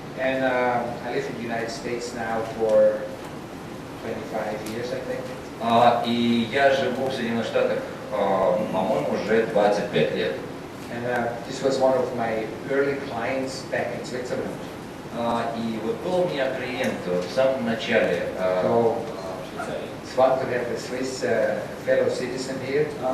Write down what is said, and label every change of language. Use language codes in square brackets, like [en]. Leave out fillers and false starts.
[en] And I live in the United States now for 25 years, I think. [ru] И я живу в Соединенных Штатах, по-моему, уже 25 лет. [en] And this was one of my early clients back in Switzerland. [ru] И вот был у меня клиент в самом начале [en] So, [ru] в Швейцарии. [en] it's fun to have a Swiss fellow citizen here.